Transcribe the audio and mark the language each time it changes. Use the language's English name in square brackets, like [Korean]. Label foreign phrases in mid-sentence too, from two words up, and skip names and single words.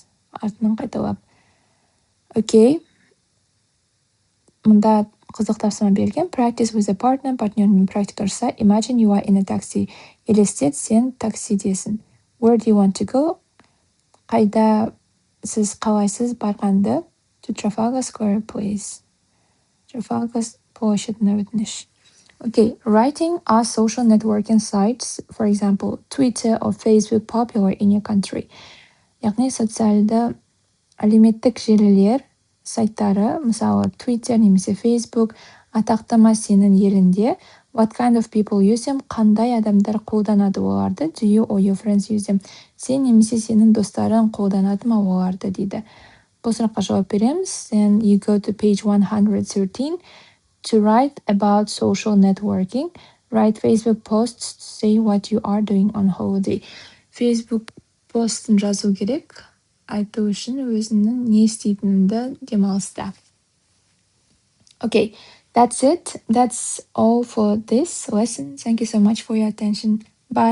[Kazakh] Артынан қайталап. Окей. Мұнда қызық тапсырма берген. [English] Practice with a partner, [Kazakh] партнермен практика жаса. [English] Imagine you are in a taxi. [Kazakh] Елестет, сен таксидесің. [English] Where do you want to go? [Kazakh] Қайда сіз қалайсыз барғанды? [English] To Trafalgar Square, please. [Kazakh] Trafalgar площадьына өтініш. [English] Okay, writing are social networking sites, for example, Twitter or Facebook popular in your country. [Kazakh] Яғни социалды әлеуметтік желілер сайттары, мысалы Twitter немесе Facebook, атақты ма сенің елінде? [English] What kind of people use them? [Kazakh] Қандай адамдар қолданады оларды? [English] Do you or your friends use them? [Kazakh] Сен немесе сенің достарың қолданады ма оларды дейді. Бұл сұраққа жауап береміз. [English] Then you go to page 113 to write about social networking. Write Facebook posts to say what you are doing on holiday. [Kazakh] Facebook постын жазу керек. Айту үшін өзінің не істейтініңді демалыста. [English] Okay, that's it. That's all for this lesson. Thank you so much for your attention. Bye.